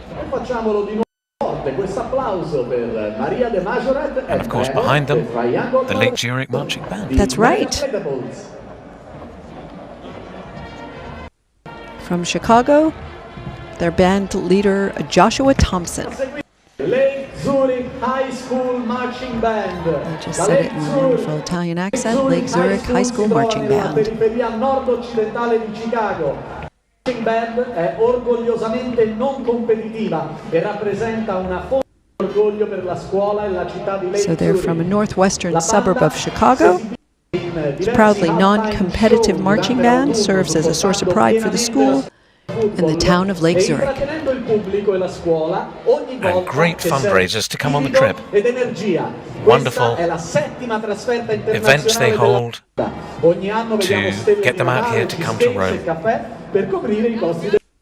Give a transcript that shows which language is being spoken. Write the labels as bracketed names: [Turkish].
[Italian] Facciamolo di nuovo forte, questo applauso per Maria de Majorette [English] And of course behind them, the Lake Zurich Marching Band. That's right. From Chicago, their band leader Joshua Thompson. Lake Zurich High School Marching Band. I just said it in a wonderful Italian accent. Lake Zurich High School Marching Band. [Italian] Periferia nord-occidentale di Chicago. La marching band è orgogliosamente non competitiva e rappresenta una fonte di orgoglio per la scuola e la città di Lake Zurich. [English] So they're from a northwestern suburb of Chicago. It's proudly non-competitive marching band, serves as a source of pride for the school and the town of Lake Zurich. And great fundraisers to come on the trip. Wonderful events they hold to get them out here to come to Rome.